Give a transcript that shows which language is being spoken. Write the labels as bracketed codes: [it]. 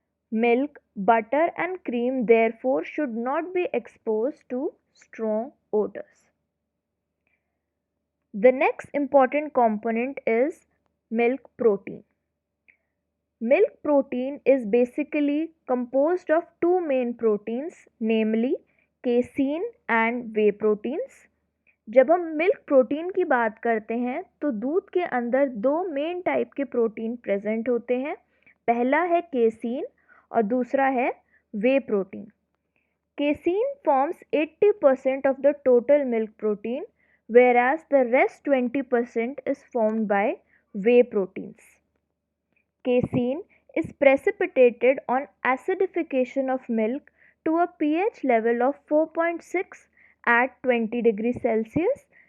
[en] Milk, butter, and cream therefore should not be exposed to strong odors. The next important component is milk protein. Milk protein is basically composed of two main proteins, namely casein and whey proteins. [hi] जब हम milk protein की बात करते हैं तो दूध के अंदर दो मेन टाइप के प्रोटीन प्रेजेंट होते हैं। पहला है केसीन और दूसरा है वे protein. [en] Casein forms 80% of the total milk protein, whereas the rest 20% is formed by whey proteins. Casein is precipitated on acidification of milk to a pH level of 4.6 at 20 degrees Celsius.